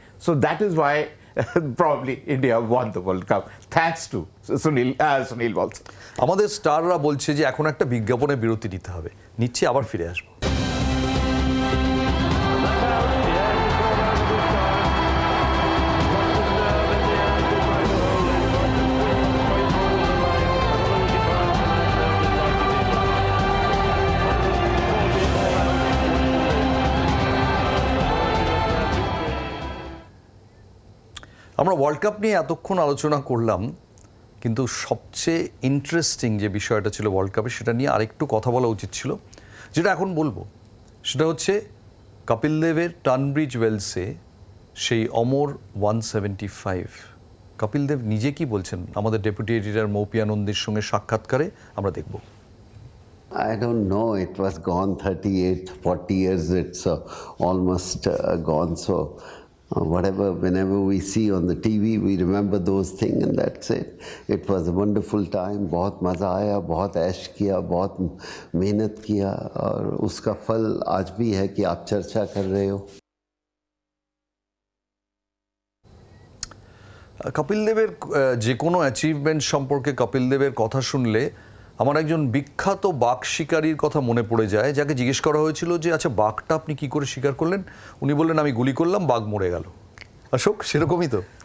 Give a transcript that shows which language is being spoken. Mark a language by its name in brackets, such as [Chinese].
[English] So that is why probably India won the World Cup thanks to Sunil Walson. [Bangla] আমাদের স্টাররা বলছে যে এখন একটা বিজ্ঞাপনে বিরতি নিতে হবে, নিচ্ছে আবার ফিরে আসবো। আমরা ওয়ার্ল্ড কাপ নিয়ে এতক্ষণ আলোচনা করলাম, কিন্তু সবচেয়ে ইন্টারেস্টিং যে বিষয়টা ছিল ওয়ার্ল্ড কাপে সেটা নিয়ে আরেকটু কথা বলা উচিত ছিল, যেটা এখন বলবো। সেটা হচ্ছে কপিল দেবের টানব্রিজ ওয়েলসে সেই অমর 175। কপিল দেব নিজে কি বলছেন আমাদের ডেপুটি এডিটর মৌপিয়া নন্দীর সঙ্গে সাক্ষাৎকারে আমরা দেখব। [English] I don't know, it was gone 40 years, it's almost gone, so whenever we see on the TV, we remember those things and that's it. It was a wonderful time, [Hindi] बहुत मज़ा आया, बहुत ऐश किया, बहुत मेहनत किया, और उसका फल आज भी है कि आप चर्चा कर रहे हो। [Bangla] কপিল দেবের যে কোনো অ্যাচিভমেন্ট সম্পর্কে কপিল দেবের কথা শুনলে আমার একজন বিখ্যাত বাঘ শিকারীর কথা মনে পড়ে যায়, যাকে জিজ্ঞেস করা হয়েছিল যে আচ্ছা বাঘটা আপনি কি করে শিকার করলেন? উনি বললেন আমি গুলি করলাম, বাঘ মরে গেল। অশোক সেরকমই তো